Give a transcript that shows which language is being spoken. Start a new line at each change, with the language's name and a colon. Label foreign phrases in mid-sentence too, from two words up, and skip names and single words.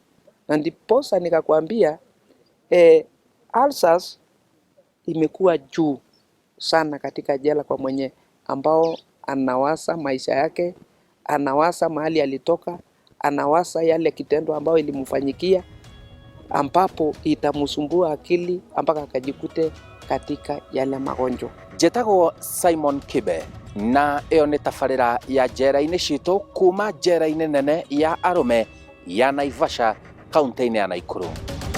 Swahili: Na ndiposa nikakwambia ulcers imekuwa juu sana katika jela kwa mwenye ambao anawasa maisha yake, anawasa mahali alitoka, anawasa yale kitendo ambao ilimfanyikia, ambapo itamsumbua akili mpaka akajikute katika yale magonjwa.
Kikuyu: Njĩtagwo Simon Kibe, na ĩyo nĩ tabarĩra ya njera-inĩ citũ kuma njera-inĩ nene ya arũme ya Naivasha, kaunti-inĩ ya Naikuru.